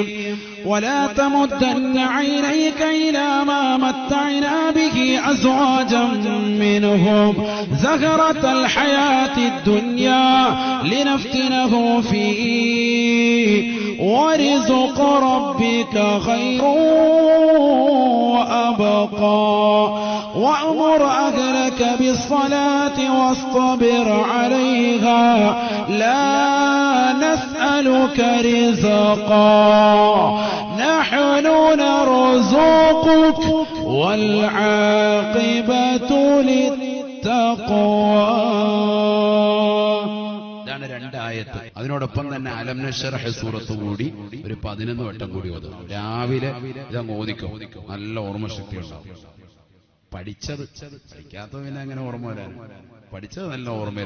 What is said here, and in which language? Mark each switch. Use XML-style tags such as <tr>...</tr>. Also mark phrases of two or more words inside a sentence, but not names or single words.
<ar>ولا تمدن عينيك إلى ما متعنا به أزواجا منهم زهرة الحياة الدنيا لنفتنهم فيه ورزق ربك خير وأبقى وأمر أهلك بالصلاة واصطبر عليها لا نسألك رزقا نحن نرزقك والعاقبة للتقوى.</ar> <ml>രണ്ടായത്ത്. അതിനോടൊപ്പം തന്നെ അലം നശ്റഹ് സൂറത്ത് കൂടി ഒരു 11 വട്ടം കൂടി ഓതും. രാവിലെ ഇതങ്ങ് ഓദിക്കും. നല്ല ഓർമ്മശക്തി ഉണ്ടാവും. പഠിക്കാത്തത് പിന്നെ അങ്ങനെ ഓർമ്മ വരാൻ, പഠിച്ചത് നല്ല ഓർമ്മയിലുണ്ടാവും.</ml>